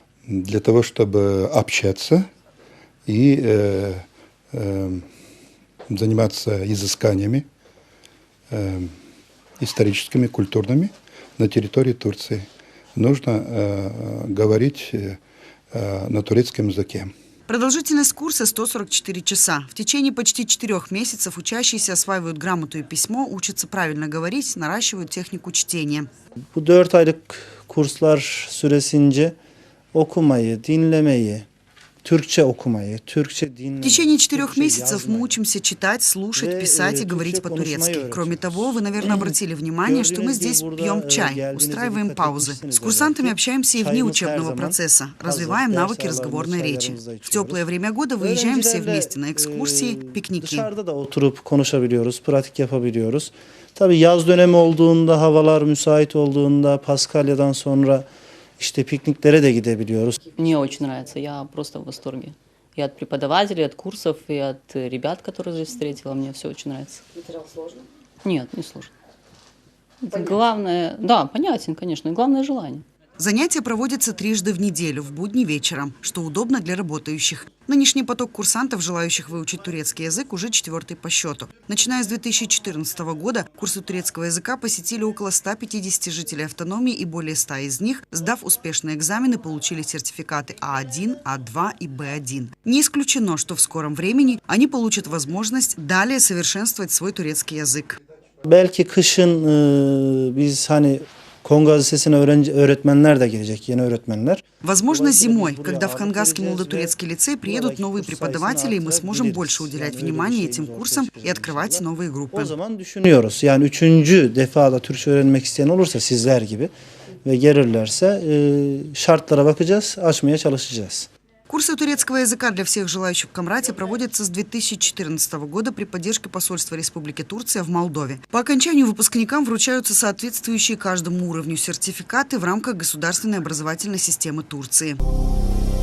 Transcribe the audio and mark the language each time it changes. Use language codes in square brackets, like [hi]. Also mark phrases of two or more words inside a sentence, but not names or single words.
[ru] Для того, чтобы общаться и заниматься изысканиями историческими, культурными на территории Турции, нужно говорить на турецком языке. Продолжительность курса 144 часа. В течение почти 4 месяцев учащиеся осваивают грамоту и письмо, учатся правильно говорить, наращивают технику чтения. [tr] Bu 4 aylık kurslar süresince okumayı, dinlemeyi, Türkçe okumayı, Türkçe dinlemeyi. [ru] В течение 4 месяцев мы учимся читать, слушать, писать и говорить по-турецки. Кроме того, вы, наверное, обратили внимание, что мы здесь пьем чай, устраиваем паузы. С курсантами общаемся и вне учебного процесса, развиваем навыки разговорной речи. В теплое время года выезжаем все вместе на экскурсии, пикники. [tr] Dışarıda da oturup konuşabiliyoruz, pratik yapabiliyoruz. Tabii yaz dönemi olduğunda, havalar müsait olduğunda, Paskalya'dan sonra İşte pikniklere de gidebiliyoruz. [ru] Мне очень нравится, я просто в восторге. И от преподавателей, от курсов, и от ребят, которые здесь встретила, мне все очень нравится. Материал сложно? Нет, не сложно. Главное, да, понятен, конечно, и главное желание. Занятия проводятся трижды в неделю, в будни вечером, что удобно для работающих. Нынешний поток курсантов, желающих выучить турецкий язык, уже 4-й по счету. Начиная с 2014 года курсы турецкого языка посетили около 150 жителей автономии, и более 100 из них, сдав успешные экзамены, получили сертификаты А1, А2 и Б1. Не исключено, что в скором времени они получат возможность далее совершенствовать свой турецкий язык. [tr] Belki kışın biz hani Konga Lisesi'ne öğretmenler de gelecek, yeni öğretmenler. [ru] Возможно, зимой, когда в Хангасский молодотурецкий лицей приедут новые преподаватели, и мы сможем больше уделять внимание этим курсам и открывать новые группы. [tr] O zaman düşünüyoruz. Yani 3. defada Türkçe öğrenmek isteyen olursa sizler gibi ve gelirlerse şartlara bakacağız, açmaya çalışacağız. [ru] Курсы турецкого языка для всех желающих в Камрате проводятся с 2014 года при поддержке посольства Республики Турция в Молдове. По окончанию выпускникам вручаются соответствующие каждому уровню сертификаты в рамках государственной образовательной системы Турции.